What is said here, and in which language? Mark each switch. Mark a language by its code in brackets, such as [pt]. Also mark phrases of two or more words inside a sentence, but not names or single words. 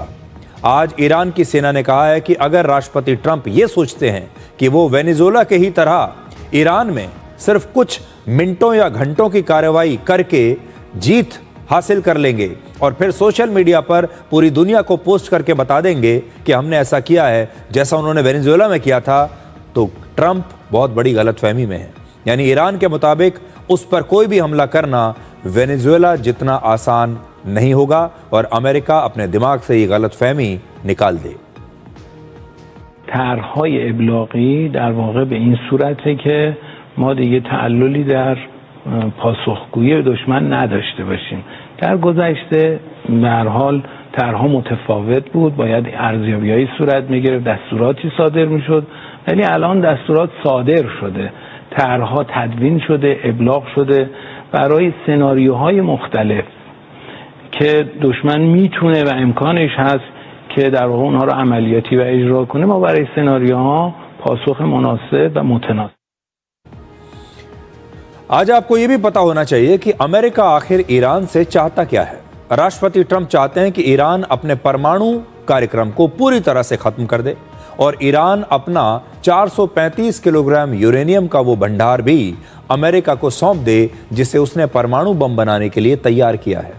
[hi] आज ईरान की सेना ने कहा है कि अगर राष्ट्रपति ट्रंप ये सोचते हैं कि वो वेनेजुएला के ही तरह ईरान में सिर्फ कुछ मिनटों या घंटों की कार्रवाई करके जीत हासिल कर लेंगे और फिर [en] social media [hi] पर पूरी दुनिया को पोस्ट करके बता देंगे कि हमने ऐसा किया है जैसा उन्होंने वेनेजुएला में किया था, तो ट्रंप बहुत बड़ी गलतफहमी में है। यानी ईरान के मुताबिक उस पर कोई भी हमला करना वेनेजुएला जितना आसान नहीं होगा और अमेरिका अपने दिमाग से ये गलतफहमी निकाल दे। [fa] طرح‌های ابلاغی در واقع به این صورته که ما دیگه تعللی در پاسخگویی دشمن نداشته باشیم. در گذشته به هر حال طرحها متفاوت بود، باید ارزیابی‌هایی صورت می‌گرفت، دستوراتی صادر می‌شد، ولی الان دستورات صادر شده، طرحها تدوین شده، ابلاغ شده برای سناریوهای مختلف که دشمن میتونه و امکانش هست که در واقع اونها رو عملیاتی و اجرا کنه. ما برای سناریوها پاسخ مناسب و متناسب. [hi] आज आपको यह भी पता होना चाहिए कि अमेरिका आखिर ईरान से चाहता क्या है। राष्ट्रपति ट्रंप चाहते हैं कि ईरान अपने परमाणु कार्यक्रम को पूरी तरह से खत्म कर दे और ईरान अपना 435 किलोग्राम यूरेनियम का वो भंडार भी अमेरिका को सौंप दे जिसे उसने परमाणु बम बनाने के लिए तैयार किया है।